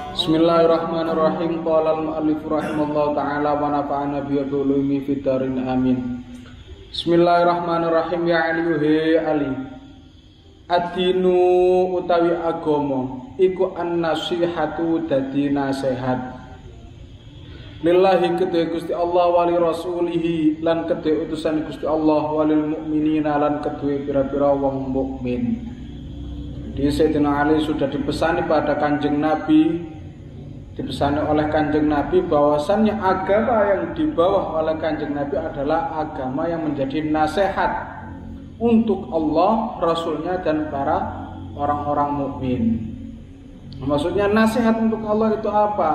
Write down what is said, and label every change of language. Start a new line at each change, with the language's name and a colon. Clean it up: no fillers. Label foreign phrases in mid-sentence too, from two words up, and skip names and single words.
Arabic: بسم الله الرحمن الرحيم. قال المؤلف رحمه الله تعالى ونفعنا بعلومه في الدارين آمين. بسم الله الرحمن الرحيم. يا علي علي.
Javanese: Adinu utawi agama iku an-nasihatu dadi nasihat. Lillahi kedhe Gusti Allah
Arabic: ولرسوله
Javanese: lan kedhe utusan Gusti Allah
Arabic: وللمؤمنين
Javanese: lan kedhe pira-pira wong mukmin.
Indonesian: Jadi Sayyidina Ali sudah dipesani pada Kanjeng Nabi, dipesani oleh Kanjeng Nabi bahwasannya agama yang dibawa oleh Kanjeng Nabi adalah agama yang menjadi nasihat untuk Allah, Rasulnya dan para orang-orang mukmin. Maksudnya nasihat untuk Allah itu apa?